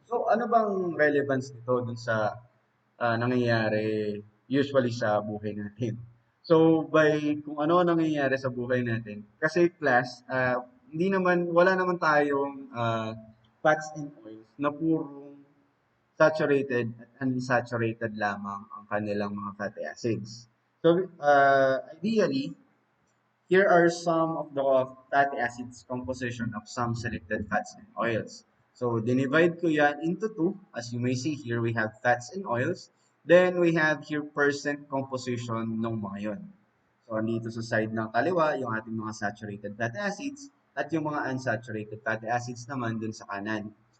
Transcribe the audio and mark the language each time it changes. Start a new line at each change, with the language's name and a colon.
Filipino: So, ano bang relevance nito dun sa nangyayari usually sa buhay natin? So, kung ano ang nangyayari sa buhay natin, kasi class, wala naman tayong fats and oils na purong saturated at unsaturated lamang ang kanilang mga fatty acids.
English: So, ideally, here are some of the fatty acids composition of some selected fats and oils. So,
Filipino: dinivide ko yan
English: into two. As you may see here, we have fats and oils. Then, we have here percent composition
Filipino: ng mga yun. So, dito sa side ng kaliwa, yung ating mga saturated fatty acids at yung mga unsaturated fatty acids naman dun sa kanan.